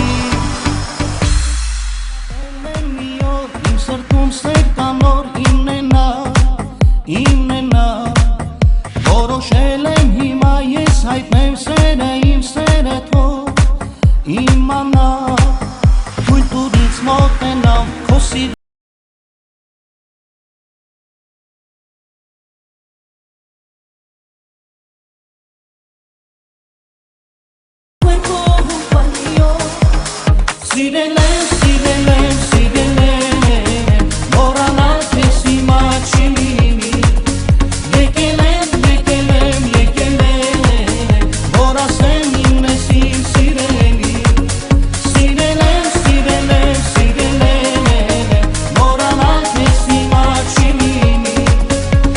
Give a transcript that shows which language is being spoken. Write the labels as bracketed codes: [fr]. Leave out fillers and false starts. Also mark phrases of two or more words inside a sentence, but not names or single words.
[hy] Մի օր իմ սրտում սեր կանոր, իմն է նա, որոշել եմ հիմա ես հայտնեմ սերը, իմ սերը թող իմանա, թույլ տուր ինձ մոտենամ, քո սիրով [es] Cuerpo junto al mío. [hy] Սիրել եմ, մոռանալ քեզ հիմա չի լինի. Եկել եմ, որ ասեմ իմն ես իմ սիրելի. Սիրել եմ, մոռանալ քեզ հիմա չի լինի.